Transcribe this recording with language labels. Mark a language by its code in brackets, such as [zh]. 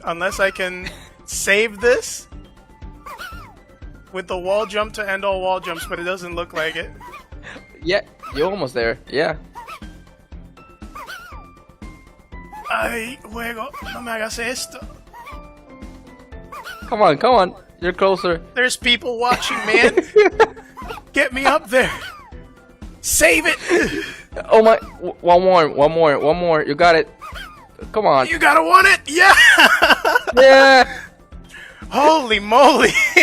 [en] Unless I can save this with the wall jump to end all wall jumps, but it doesn't look like it. Yeah, you're almost there. Yeah. [es] Ay, juego, no me hagas esto. [en] Come on. You're closer. There's people watching, man. Get me up there. Save it. Oh my! One more. You got it. Come on. You gotta want it. Yeah. Yeah. Holy moly.